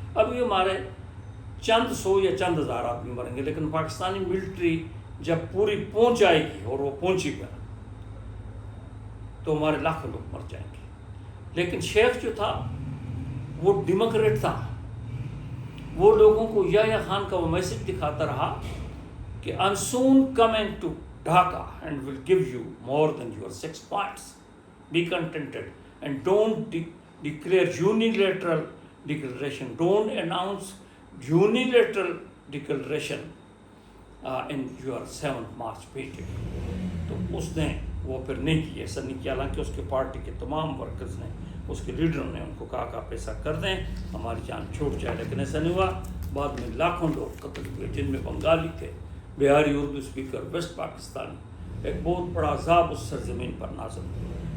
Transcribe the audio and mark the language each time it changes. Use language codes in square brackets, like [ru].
[ur] ابھی ہمارے چند سو یا چند ہزار آدمی مریں گے، لیکن پاکستانی ملٹری جب پوری پہنچ جائے گی، اور وہ پہنچی گا، تو ہمارے لاکھوں لوگ مر جائیں گے. لیکن شیخ جو تھا وہ ڈیموکریٹ تھا. وہ لوگوں کو یا خان کا وہ میسج دکھاتا رہا کہ [en] I'm soon coming to Dhaka and will give you more than your 6 points. Be contented and don't declare unilateral declaration. Don't announce unilateral declaration in your 7th March meeting. [ur] تو اس نے وہ پھر نہیں کی، ایسا نہیں کیا. حالانکہ اس کے پارٹی کے تمام ورکرز نے، اس کے لیڈروں نے ان کو کہا کہ آپ ایسا کر دیں ہماری جان چھوٹ جائے، لیکن ایسا نہیں ہوا. بعد میں لاکھوں لوگ قتل ہوئے، جن میں بنگالی تھے، بہاری اردو اسپیکر، ویسٹ پاکستانی. ایک بہت بڑا عذاب اس سرزمین پر نازل ہوا.